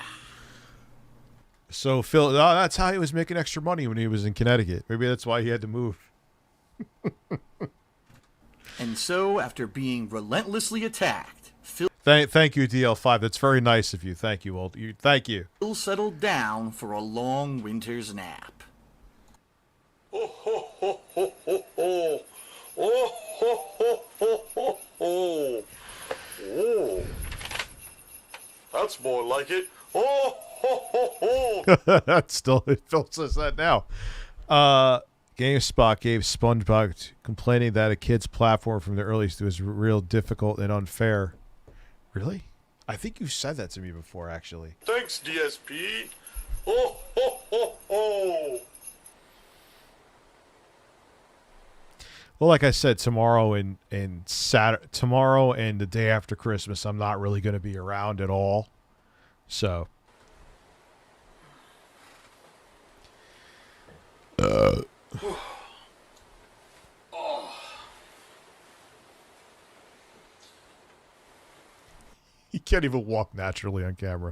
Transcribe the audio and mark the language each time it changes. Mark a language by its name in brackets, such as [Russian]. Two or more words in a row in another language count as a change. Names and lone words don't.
[English] So Phil, that's how he was making extra money when he was in Connecticut. Maybe that's why he had to move. And so, after being relentlessly attacked, Phil Thank you, DL5. That's very nice of you. Thank you, old. Thank you. settled down for a long winter's nap. Oh ho ho ho ho ho. Oh ho ho ho ho ho. Oh. That's more like it. Oh ho ho ho. That's still, Phil says that now. GameSpot gave SpongeBob complaining that a kid's platform from the earliest was real difficult and unfair. Really? I think you said that to me before, actually. Thanks, DSP. Oh ho ho ho. Well, like I said, tomorrow and tomorrow and the day after Christmas, I'm not really going to be around at all. So. You can't even walk naturally on camera.